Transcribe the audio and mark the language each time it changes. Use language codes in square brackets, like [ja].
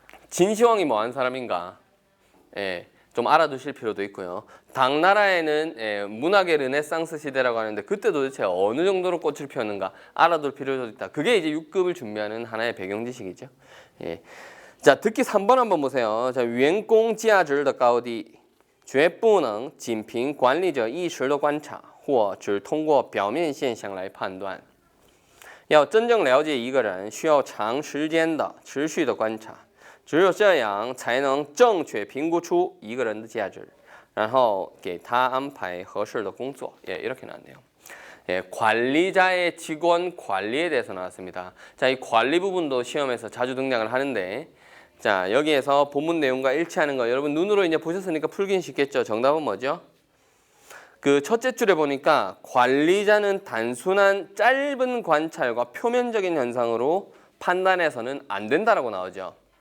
[ko] 진시황이 뭐 한 사람인가 좀 알아두실 필요도 있고요. 당나라에는 문학의 르네상스 시대라고 하는데 그때 도대체 어느 정도로 꽃을 피웠는가 알아둘 필요도 있다. 그게 이제 6급을 준비하는 하나의 배경 지식이죠. 자, 듣기 3번 한번 보세요. [zh] 자, 员工价值的高低绝不能仅凭管理者一时的观察或只通过表面现象来判断。要真正了解一个人，需要长时间的持续的观察。只有这样才能正确评估出一个人的价值，然后给他安排合适的工作。 [ko] 이렇게 나왔네요. 관리자의 직원 관리에 대해서 나왔습니다. 자, 이 관리 부분도 시험에서 자주 등장을 하는데 자, 여기에서 본문 내용과 일치하는 거 여러분 눈으로 이제 보셨으니까 풀긴 쉽겠죠. 정답은 뭐죠? 그 첫째 줄에 보니까 관리자는 단순한 짧은 관찰과 표면적인 현상으로 판단해서는 안 된다라고 나오죠.